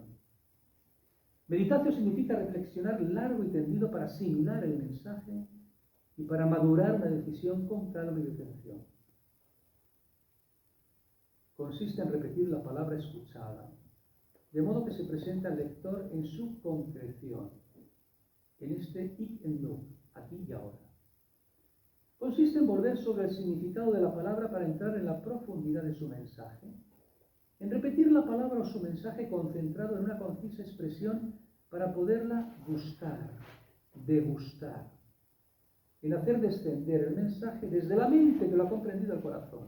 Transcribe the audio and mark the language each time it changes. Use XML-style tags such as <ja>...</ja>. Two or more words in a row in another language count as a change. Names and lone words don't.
<es>Meditatio significa reflexionar largo y tendido para asimilar el mensaje y para madurar una decisión con calma y detención. Consiste en repetir la palabra escuchada, de modo que se presenta al lector en su concreción, en este</es> <la>hic et nunc,</la> <es>aquí y ahora. Consiste en volver sobre el significado de la palabra para entrar en la profundidad de su mensaje, en repetir la palabra o su mensaje concentrado en una concisa expresión para poderla gustar, degustar, en hacer descender el mensaje desde la mente que lo ha comprendido al corazón.</es>